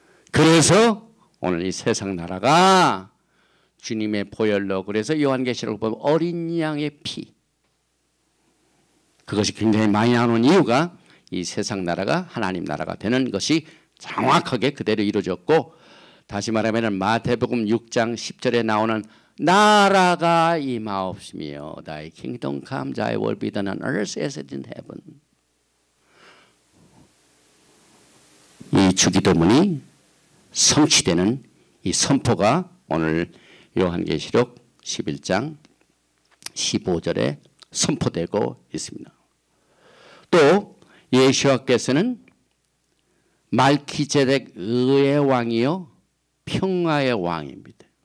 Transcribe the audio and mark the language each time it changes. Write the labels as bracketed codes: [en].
[ko] 그래서 오늘 이 세상 나라가 주님의 보혈로, 그래서 요한계시록을 보면 어린 양의 피, 그것이 굉장히 많이 나오는 이유가 이 세상 나라가 하나님 나라가 되는 것이 정확하게 그대로 이루어졌고, 다시 말하면 마태복음 6장 10절에 나오는 나라가 임하옵시며 [en] Thy kingdom come, Thy will be done on earth as it is in heaven. [ko] 이 주기도문이 성취되는 이 선포가 오늘 요한계시록 11장 15절에 선포되고 있습니다. 또 예수와께서는 말키제덱 의의 왕이요 평화의 왕입니다.